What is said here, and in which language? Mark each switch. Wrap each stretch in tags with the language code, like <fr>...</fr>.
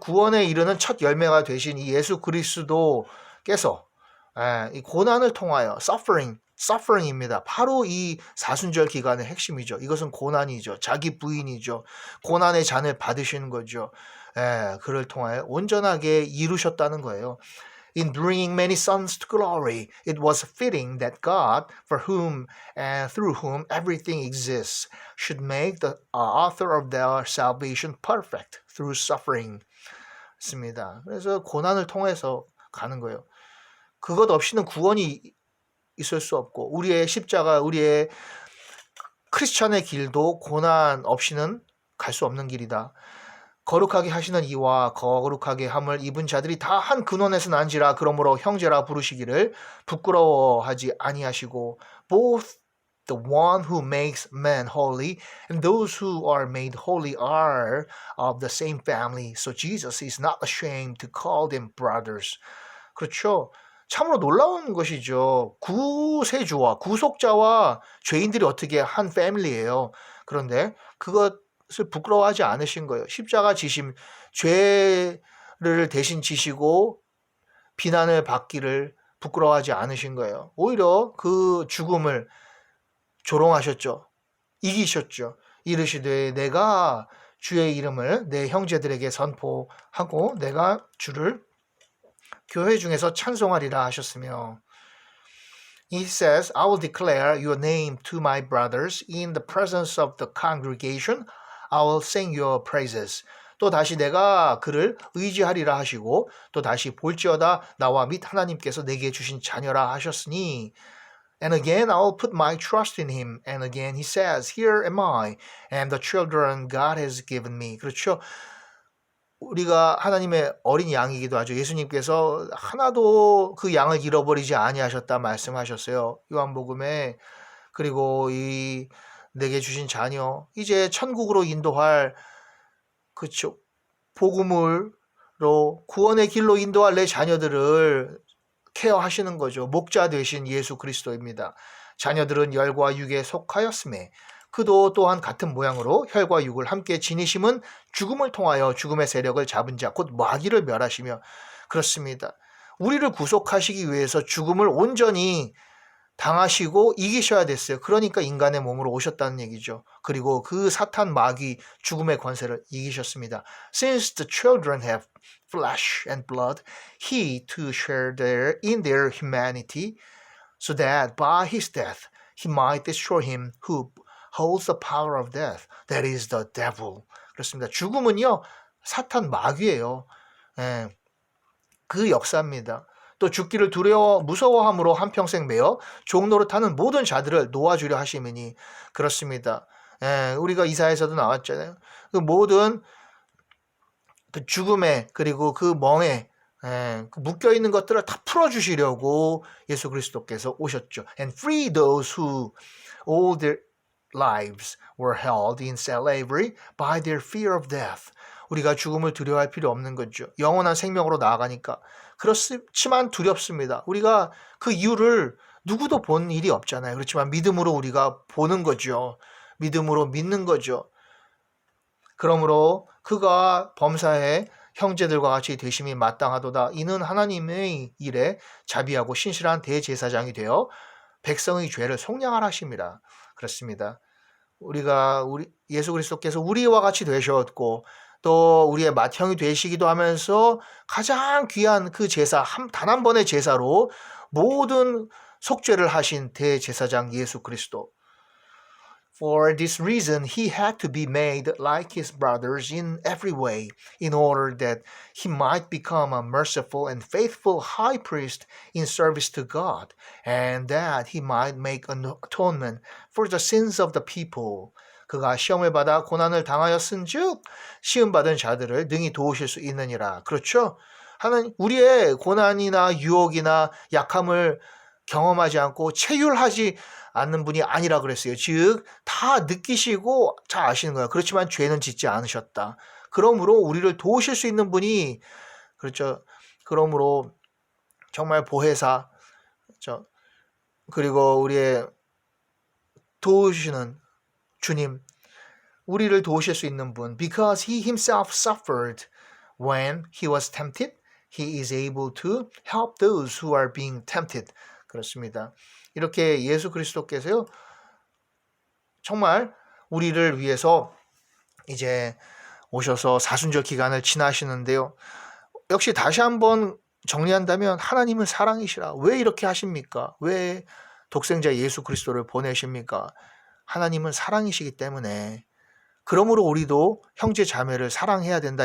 <ko>구원에 이르는 첫 열매가 되신 이 예수 그리스도께서 이 고난을 통하여 suffering입니다. 바로 이 사순절 기간의 핵심이죠. 이것은 고난이죠. 자기 부인이죠. 고난의 잔을 받으시는 거죠. 그를 통하여 온전하게 이루셨다는 거예요.</ko> <en>In bringing many sons to glory, it was fitting that God, for whom and through whom everything exists, should make the author of their salvation perfect through suffering.</en> <ko>있습니다. 그래서 고난을 통해서 가는 거예요. 그것 없이는 구원이 있을 수 없고 우리의 십자가, 우리의 크리스찬의 길도 고난 없이는 갈 수 없는 길이다. 거룩하게 하시는 이와 거룩하게 함을 입은 자들이 다 한 근원에서 난지라 그러므로 형제라 부르시기를 부끄러워하지 아니하시고</ko> <en>both the one who makes men holy and those who are made holy are of the same family. So Jesus is not ashamed to call them brothers.</en> <ko>그렇죠. 참으로 놀라운 것이죠. 구세주와 구속자와 죄인들이 어떻게 한 패밀리예요. 그런데 그것을 부끄러워하지 않으신 거예요. 십자가 지심, 죄를 대신 지시고 비난을 받기를 부끄러워하지 않으신 거예요. 오히려 그 죽음을 조롱하셨죠. 이기셨죠. 이르시되 내가 주의 이름을 내 형제들에게 선포하고 내가 주를 교회 중에서 찬송하리라 하셨으며</ko> <en>He says, I will declare your name to my brothers in the presence of the congregation. I will sing your praises.</en> <ko>또 다시 내가 그를 의지하리라 하시고 또 다시 볼지어다 나와 및 하나님께서 내게 주신 자녀라 하셨으니</ko> <en>And again I will put my trust in him. And again he says, Here am I and the children God has given me.</en> <ko>그렇죠. 우리가 하나님의 어린 양이기도 하죠. 예수님께서 하나도 그 양을 잃어버리지 아니하셨다 말씀하셨어요. 요한복음에. 그리고 이 내게 주신 자녀 이제 천국으로 인도할 그쵸 복음으로 구원의 길로 인도할 내 자녀들을 케어하시는 거죠. 목자 되신 예수 그리스도입니다. 자녀들은 열과 육에 속하였음에 그도 또한 같은 모양으로 혈과 육을 함께 지니심은 죽음을 통하여 죽음의 세력을 잡은 자 곧 마귀를 멸하시며 그렇습니다. 우리를 구속하시기 위해서 죽음을 온전히 당하시고 이기셔야 됐어요. 그러니까 인간의 몸으로 오셨다는 얘기죠. 그리고 그 사탄 마귀 죽음의 권세를 이기셨습니다.</ko> <en>Since the children have flesh and blood, he too shared in their humanity, so that by his death he might destroy him who holds the power of death, that is the devil.</en> <ko>그렇습니다. 죽음은요 사탄 마귀예요. 예, 그 역사입니다. 또 죽기를 두려워 무서워함으로 한평생 매어 종노릇하는 모든 자들을 놓아주려 하심이니 그렇습니다. 예, 우리가 이사에서도 나왔잖아요. 그 모든 그 죽음에 그리고 그 멍에 그 묶여있는 것들을 다 풀어주시려고 예수 그리스도께서 오셨죠.</ko> <en>And free those who all their lives were held in slavery by their fear of death.</en> <ko>우리가 죽음을 두려워할 필요 없는 거죠. 영원한 생명으로 나아가니까. 그렇지만 두렵습니다. 우리가 그 이유를 누구도 본 일이 없잖아요. 그렇지만 믿음으로 우리가 보는 거죠. 믿음으로 믿는 거죠. 그러므로 그가 범사에 형제들과 같이 되심이 마땅하도다. 이는 하나님의 일에 자비하고 신실한 대제사장이 되어 백성의 죄를 속량하라 하심이라. 그렇습니다. 우리가 예수 그리스도께서 우리와 같이 되셨고 또 우리의 맏형이 되시기도 하면서 가장 귀한 그 제사 단 한 번의 제사로 모든 속죄를 하신 대제사장 예수 그리스도.</ko> <en>For this reason he had to be made like his brothers in every way in order that he might become a merciful and faithful high priest in service to God and that he might make an atonement for the sins of the people.</en> <ko>그가 시험을 받아 고난을 당하였은즉 시험받은 자들을 능히 도우실 수 있느니라. 그렇죠? 하나님 우리의 고난이나 유혹이나 약함을 경험하지 않고 체휼하지 않는 분이 아니라 그랬어요. 즉 다 느끼시고 잘 아시는 거예요. 그렇지만 죄는 짓지 않으셨다. 그러므로 우리를 도우실 수 있는 분이 그렇죠. 그러므로 정말 보혜사 그렇죠. 그리고 우리의 도우시는 주님, 우리를 도우실 수 있는 분.</ko> <en>Because he himself suffered when he was tempted, he is able to help those who are being tempted.</en> <ko>그렇습니다. 이렇게 예수 그리스도께서요, 정말 우리를 위해서 이제 오셔서 사순절 기간을 지나시는데요. 역시 다시 한번 정리한다면 하나님은 사랑이시라. 왜 이렇게 하십니까? 왜 독생자 예수 그리스도를 보내십니까? 하나님은 사랑이시기 때문에 그러므로 우리도 형제 자매를 사랑해야 된다.</ko>